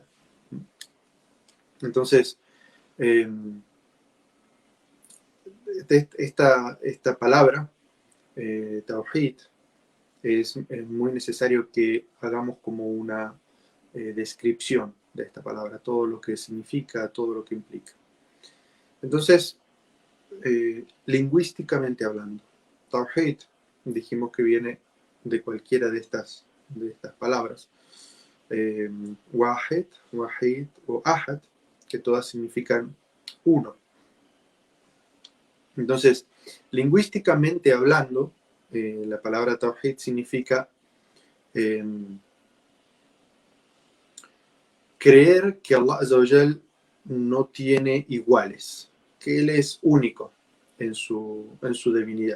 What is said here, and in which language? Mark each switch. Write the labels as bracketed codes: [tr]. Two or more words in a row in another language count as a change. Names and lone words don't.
[es] Entonces, esta palabra, tawhid, es muy necesario que hagamos como una descripción de esta palabra, todo lo que significa, todo lo que implica. Entonces, lingüísticamente hablando, tawhid, dijimos que viene de cualquiera de estas palabras. [ar] واحد، واحد [es] o ahad, que todas significan uno. Entonces, lingüísticamente hablando, la palabra tawhid significa creer que Allah [ar] عز وجل [es] no tiene iguales, que Él es único en su divinidad.